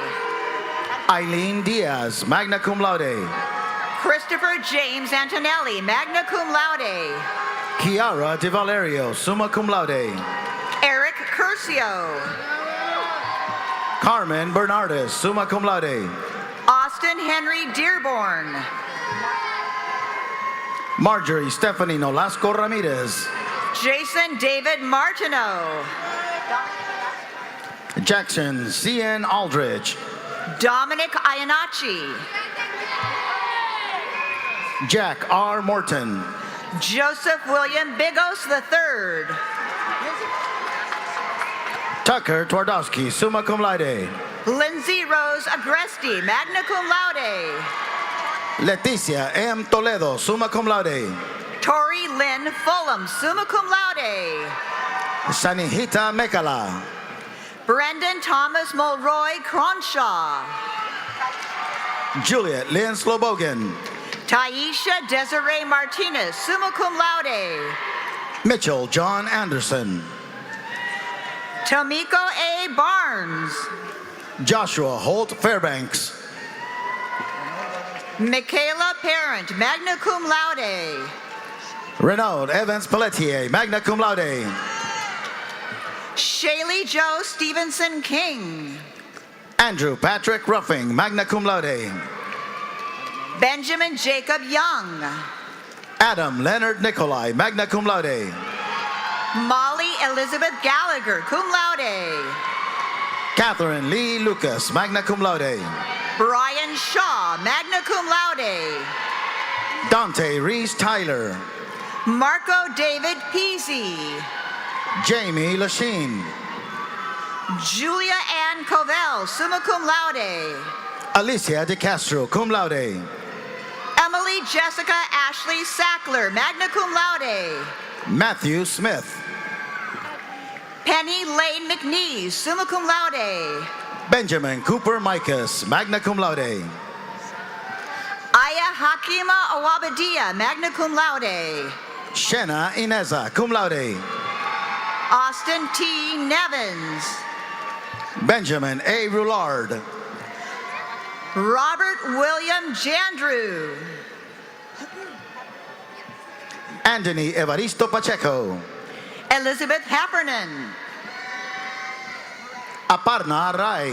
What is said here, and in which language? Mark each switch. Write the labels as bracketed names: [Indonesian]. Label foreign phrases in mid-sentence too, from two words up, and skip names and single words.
[English] Eileen Diaz, [Latin] magna cum laude. [English] Christopher James Antonelli, [Latin] magna cum laude. [English] Chiara De Valerio, [Latin] summa cum laude. [English] Eric Curcio. Carmen Bernardez, [Latin] summa cum laude. [English] Austin Henry Dearborn. Marjorie Stephanie Nolasco Ramirez. Jason David Martineau. Jackson C.N. Aldridge. Dominic Iannacci. Jack R. Morton. Joseph William Bigos III. Tucker Twardowski, [Latin] summa cum laude. [English] Lindsay Rose Agresti, [Latin] magna cum laude. [English] Leticia M. Toledo, [Latin] summa cum laude. [English] Tori Lynn Fulham, [Latin] summa cum laude. [English] Sanihita Mekala. Brendan Thomas Mulroy Cronshaw. Juliet Lynn Slobogan. Taisha Desiree Martinez, [Latin] summa cum laude. [English] Mitchell John Anderson. Tomiko A. Barnes. Joshua Holt Fairbanks. Michaela Parent, [Latin] magna cum laude. [English] Renaud Evans Pelletier, [Latin] magna cum laude. [English] Shaylee Joe Stevenson King. Andrew Patrick Ruffing, [Latin] magna cum laude. [English] Benjamin Jacob Young. Adam Leonard Nicolai, [Latin] magna cum laude. [English] Molly Elizabeth Gallagher, [Latin] cum laude. [English] Catherine Lee Lucas, [Latin] magna cum laude. [English] Brian Shaw, [Latin] magna cum laude. [English] Dante Reese Tyler. Marco David Peasy. Jamie Lachine. Julia Ann Covell, [Latin] summa cum laude. [English] Alicia De Castro, [Latin] cum laude. [English] Emily Jessica Ashley Sackler, [Latin] magna cum laude. [English] Matthew Smith. Penny Lane McNeese, [Latin] summa cum laude. [English] Benjamin Cooper Micas, [Latin] magna cum laude. [English] Aya Hakima Awabadia, [Latin] magna cum laude. [English] Shenna Ineza, [Latin] cum laude. [English] Austin T. Nevins. Benjamin A. Roulard. Robert William Jandrew. Anthony Evaristo Pacheco. Elizabeth Heffernan. Aparna Rai.